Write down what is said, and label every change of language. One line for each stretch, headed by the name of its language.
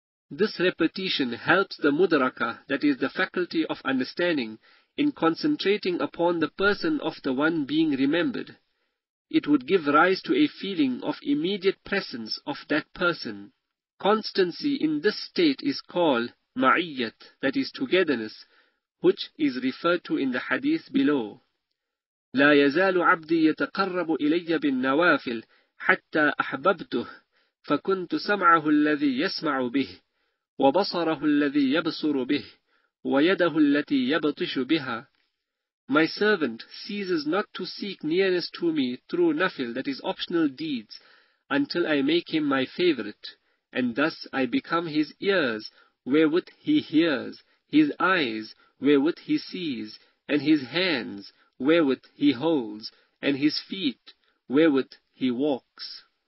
English: This repetition helps the mudraka, that is the faculty of understanding, in concentrating upon the person of the one being remembered. It would give rise to a feeling of immediate presence of that person. Constancy in this state is called ma'iyyat, that is togetherness, which is referred to in the hadith below.
Arabic: لا يزال عبدي يتقرب إلي بالنوافل حتى أحببته فكنت سمعه الذي يسمع به وبصره الذي يبصر به ويده التي يبطش بها.
English: My servant ceases not to seek nearness to me through nafil, that is optional deeds, until I make him my favorite, and thus I become his ears, wherewith he hears, his eyes, wherewith he sees, and his hands, wherewith he holds, and his feet, wherewith he walks.